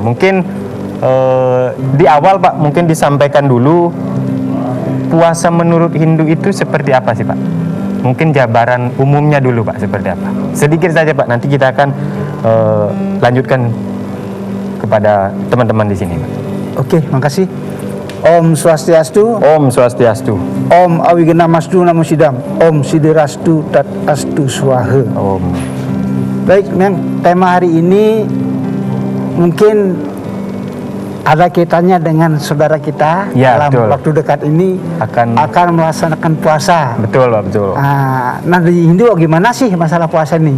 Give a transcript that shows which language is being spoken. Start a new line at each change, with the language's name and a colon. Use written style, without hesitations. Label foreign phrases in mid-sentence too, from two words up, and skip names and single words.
Indonesian: Mungkin di awal, Pak, mungkin disampaikan dulu puasa menurut Hindu itu seperti apa sih, Pak? Mungkin jabaran umumnya dulu, Pak, seperti apa? Sedikit saja, Pak, nanti kita akan lanjutkan kepada teman-teman di sini, Pak. Oke, makasih.
Sanskrit: Om Swastiastu. Om Swastiastu. Om Awigenamastu Namo Sidam. Om Sidirastu Tat Astu Swaha. Om.
Indonesian: Baik, memang tema hari ini mungkin ada kaitannya dengan saudara kita Ya, dalam betul. waktu dekat ini akan melaksanakan puasa. Betul, Pak, betul. Nah, di Hindu gimana sih masalah puasa ini?